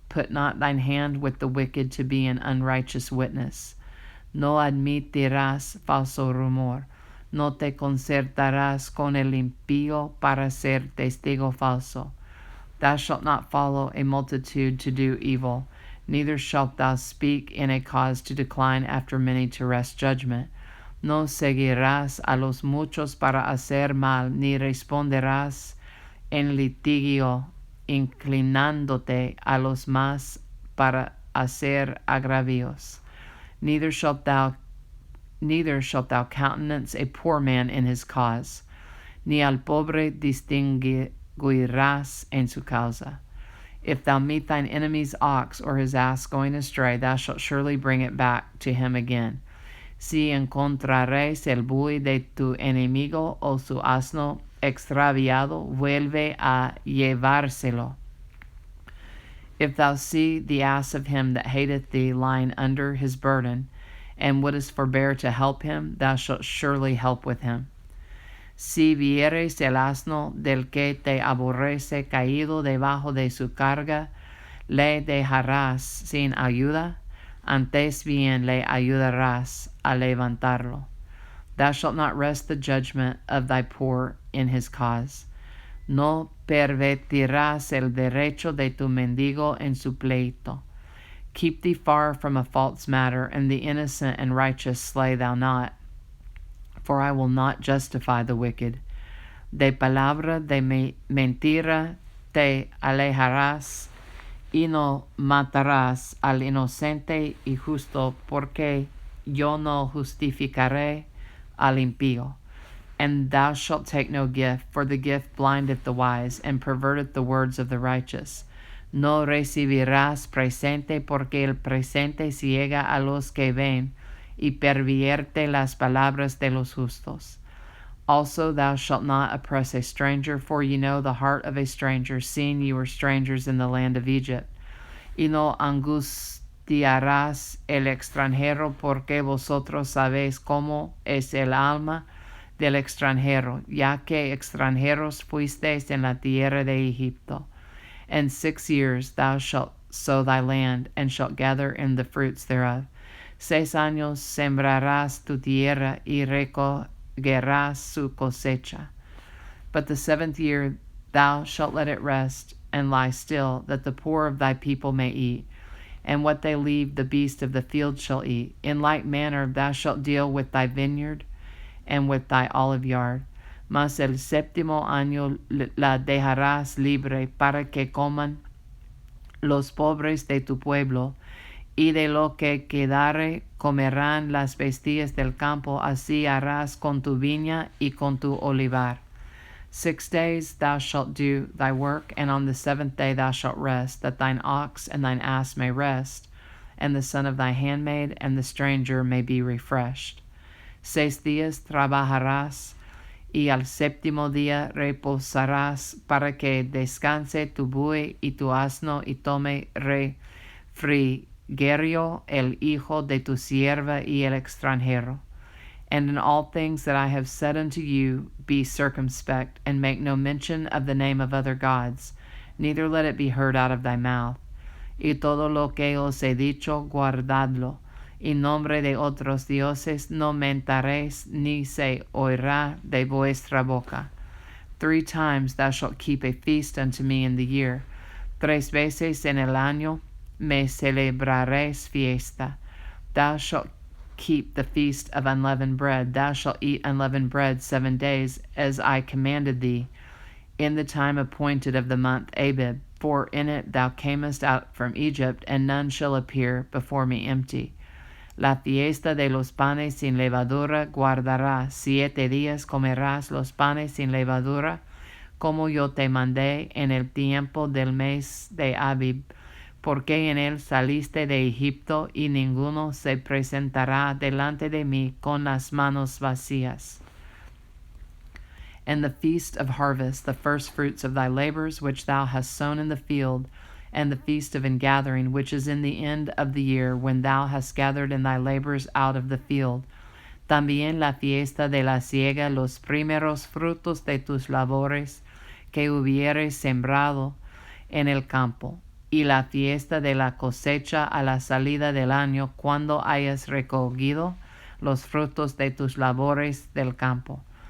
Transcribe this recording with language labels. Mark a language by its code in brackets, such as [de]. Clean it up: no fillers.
[en] Put not thine hand with the wicked to be an unrighteous witness. [es] No admitirás falso rumor. No te concertarás con el impío para ser testigo falso. [en] Thou shalt not follow a multitude to do evil, neither shalt thou speak in a cause to decline after many to wrest judgment. [es] No seguirás a los muchos para hacer mal, ni responderás en litigio, inclinándote a los más para hacer agravios. [en] Neither shalt thou countenance a poor man in his cause, [es] ni al pobre distinguirás en su causa. [en] If thou meet thine enemy's ox or his ass going astray, thou shalt surely bring it back to him again. [es] Si encontraréis el buey de tu enemigo o su asno extraviado, vuelve a llevárselo. [en] If thou see the ass of him that hateth thee lying under his burden, and wouldest forbear to help him, thou shalt surely help with him. [es] Si vieres el asno del que te aborrece caído debajo de su carga, le dejarás sin ayuda, antes bien le ayudarás a levantarlo. [en] Thou shalt not wrest the judgment of thy poor in his cause. [es] No pervertirás el derecho de tu mendigo en su pleito. [en] Keep thee far from a false matter, and the innocent and righteous slay thou not. For I will not justify the wicked. [es] De palabra de mentira te alejarás, y no matarás al inocente y justo, porque yo no justificaré al impío. [en] And thou shalt take no gift, for the gift blindeth the wise, and perverteth the words of the righteous. [es] No recibirás presente, porque el presente ciega a los que ven, y pervierte las palabras de los justos. [en] Also thou shalt not oppress a stranger, for ye know the heart of a stranger, seeing ye were strangers in the land of Egypt. [es] Y no angustiarás el extranjero, porque vosotros sabéis cómo es el alma del extranjero, ya que extranjeros fuisteis en la tierra de Egipto. [en] And 6 years thou shalt sow thy land, and shalt gather in the fruits thereof. [es] 6 años sembrarás tu tierra, y recogerás su cosecha. [en] But the 7th year thou shalt let it rest, and lie still, that the poor of thy people may eat, and what they leave the beast of the field shall eat. In like manner thou shalt deal with thy vineyard, and with thy olive yard. [es] Mas el séptimo año la dejarás libre, para que coman los pobres de tu pueblo, y de lo que quedare comerán las bestias del campo. Así harás con tu viña y con tu olivar. [en] 6 days thou shalt do thy work, and on the 7th day thou shalt rest, that thine ox and thine ass may rest, and the son of thy handmaid and the stranger may be refreshed. [es] 6 días trabajarás, y al séptimo día reposarás, para que descanse tu buey y tu asno, y tome refrigerio el hijo de tu sierva y el extranjero. [en] And in all things that I have said unto you, be circumspect, and make no mention of the name of other gods, neither let it be heard out of thy mouth. [es] Y todo lo que os he dicho, guardadlo. Y nombre de otros dioses no mentaréis, ni se oirá de vuestra boca. [en] 3 times thou shalt keep a feast unto me in the year. [es] 3 veces en el año me celebraréis fiesta. [en] Thou shalt keep the feast of unleavened bread. Thou shalt eat unleavened bread 7 days, as I commanded thee, in the time appointed of the month Abib. For in it thou camest out from Egypt, and none shall appear before me empty. [es] La fiesta de los panes sin levadura guardarás. 7 días comerás los panes sin levadura, como yo te mandé en el tiempo del mes de Abib, porque en él saliste de Egipto, y ninguno se presentará delante de mí con las manos vacías. [en] And the feast of harvest, the first fruits of thy labors, which thou hast sown in the field, and the feast of ingathering, which is in the end of the year, when thou hast gathered in thy labors out of the field. [es] También la fiesta de la siega, los primeros frutos de tus labores que hubieres sembrado en el campo, y la fiesta de la cosecha a la salida del año, cuando hayas recogido los frutos de tus labores del campo.